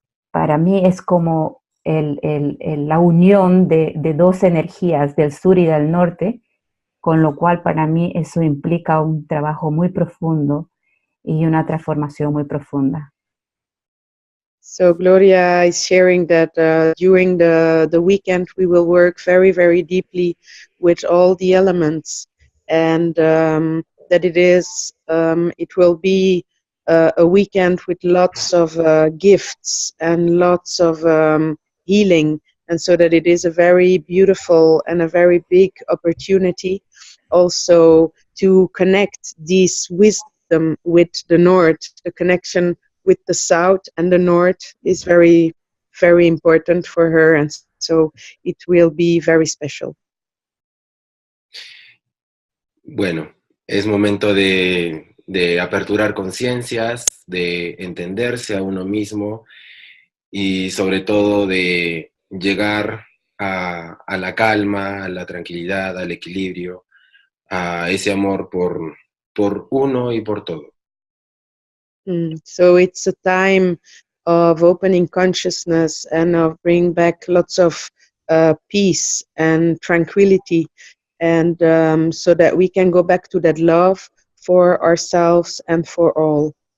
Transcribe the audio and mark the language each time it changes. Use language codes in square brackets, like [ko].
[es] Para mí es como la unión de 2 energías, del sur y del norte, con lo cual para mí eso implica un trabajo muy profundo y una transformación muy profunda. [en] So Gloria is sharing that during the weekend we will work very, very deeply with all the elements, and that it will be a weekend with lots of gifts and lots of healing, and so that it is a very beautiful and a very big opportunity also to connect this wisdom with the north, the connection with the south and the north is very, very important for her, and so it will be very special. [es] Bueno, es momento de aperturar conciencias, de entenderse a uno mismo y sobre todo de llegar a la calma, a la tranquilidad, al equilibrio, a ese amor por uno y por todo. [en] So it's a time of opening consciousness and of bringing back lots of peace and tranquility, and so that we can go back to that love for ourselves and for all.